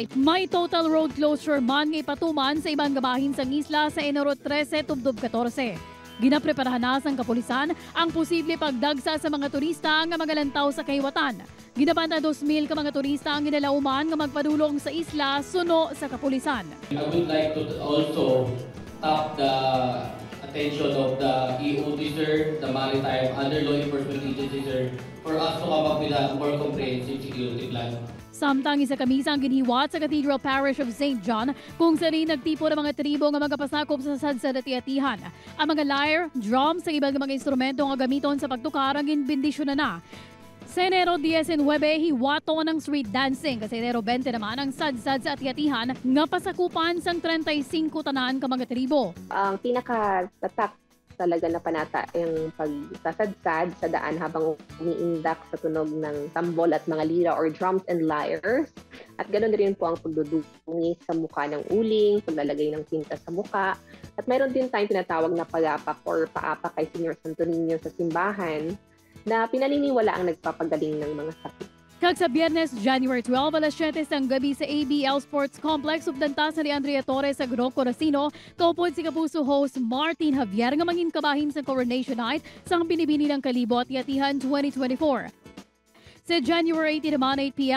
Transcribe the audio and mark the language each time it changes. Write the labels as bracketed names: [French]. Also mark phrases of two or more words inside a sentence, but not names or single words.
[Hiligaynon] May total road closure man nga ipatuman sa ibang gabahin sang isla sa Enero 13 tubtub 14. Ginapreparahan na sang kapulisan ang posible pagdagsa sa mga turista nga magalantaw sa kahiwatan. Ginabanta 2,000 ka mga turista ang ginalauman nga magpadulong sa isla suno sa kapulisan. [English] I would like to also tap the attention of the EOD sir, the Maritime Under Law Enforcement Agency sir, for us to come up with a more comprehensive security plan. [Hiligaynon] Samtang isa kamisa ang ginihiwat sa Cathedral Parish of St. John kung saan [Filipino] nagtipo ng mga tribo [Hiligaynon] nga magapasakop sa sadsad at ati-atihan. Ang mga lyre, drums, sa ibang mga instrumento nga gamiton sa pagtukar ang ginbindisyon na. Sa Enero 19, hiwato ng street dancing. Kasi Enero 20 naman ang sadsad sa ati-atihan nga pasakupan sang 35 tanan ka mga tribo. [Filipino] Ang pinaka-tatak talaga na panata yung pagsasadsad sa daan habang umiindak sa tunog ng tambol at mga lira or [English] drums and lyres. [Filipino] At ganoon rin po ang pagdudungi sa mukha ng uling, paglalagay ng tinta sa mukha. At mayroon din tayong tinatawag na pagapak or paapak kay Senior Santo Niño sa simbahan na pinaniniwala ang nagpapagaling ng mga sakit. [Hiligaynon] Kag sa Biyernes, January 12, alas 7 sang gabi sa ABL Sports Complex, ubdantas ni Andrea Torres sa Groco Racino, kaupod si Kapuso host Martin Javier nga mangin kabahin sa Coronation Night sang binibini ng Kalibo at Ati-Atihan 2024. Sa January 18 naman 8 p.m.